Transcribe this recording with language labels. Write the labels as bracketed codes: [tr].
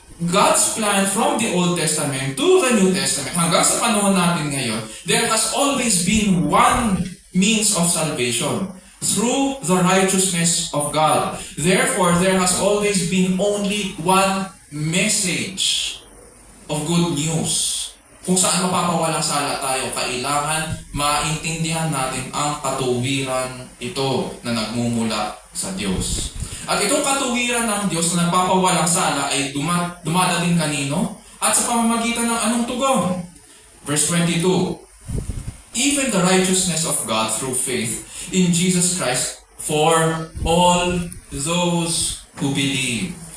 [en] God's plan from the Old Testament to the New Testament, [tl] hanggang sa panahon natin ngayon, [en] there has always been one means of salvation, through the righteousness of God. Therefore, there has always been only one message of good news. [tl] Kung saan mapapawalang sala tayo, kailangan maintindihan natin ang katuwiran ito na nagmumula sa Diyos. At itong katuwiran ng Diyos na nagpapawalang sala ay dumadating kanino? At sa pamamagitan ng anong tugon? [en] Verse 22, even the righteousness of God through faith in Jesus Christ for all those who believe.